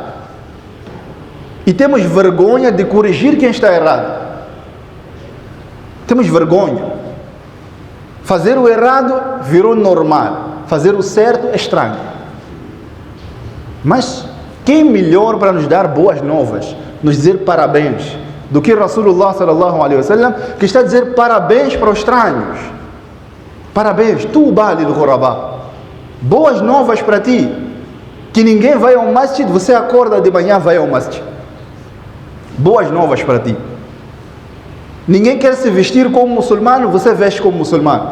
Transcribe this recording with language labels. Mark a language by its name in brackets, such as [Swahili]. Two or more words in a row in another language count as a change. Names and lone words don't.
[Portuguese] E temos vergonha de corrigir quem está errado. Temos vergonha. Fazer o errado virou normal. Fazer o certo é estranho. Mas quem melhor para nos dar boas novas, nos dizer parabéns, do que [Arabic] رسول الله صلى الله عليه وسلم, [Portuguese] que está a dizer parabéns para os estranhos. Parabéns, [Arabic] طوبى للغرباء. [Portuguese] Boas novas para ti. Que ninguém vai ao masjid, você acorda de manhã, vai ao masjid. Boas novas para ti. Ninguém quer se vestir como muçulmano, você veste como muçulmano.